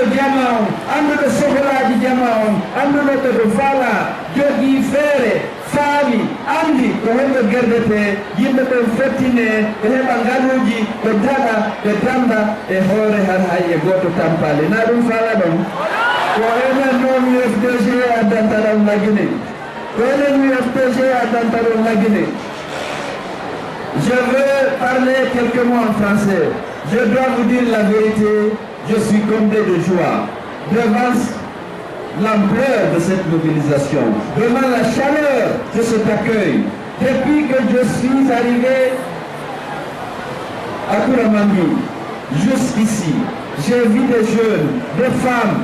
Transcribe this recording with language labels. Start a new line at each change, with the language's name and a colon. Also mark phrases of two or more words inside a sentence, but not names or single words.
Fula: jama on annduɓe sohlaji jama on annduɓe ɓe to faala jogii feere faami anndi ko honɗo gerdete yimɓe ɓen fettine ɓe heɓa ngaluuji ɓe daɗa ɓe danda e hoore han hay e gooto tampale na ɗum faala ɗon ko enen noon UFDG addanta ɗon lagine ko enen UFDG addanta ɗon lagine.
French: Je veux parler quelques mots en français. Je dois vous dire la vérité, je suis comblé de joie devant l'ampleur de cette mobilisation, devant la chaleur de cet accueil. Depuis que je suis arrivé à Kouramani, jusqu'ici, j'ai vu des jeunes, des femmes,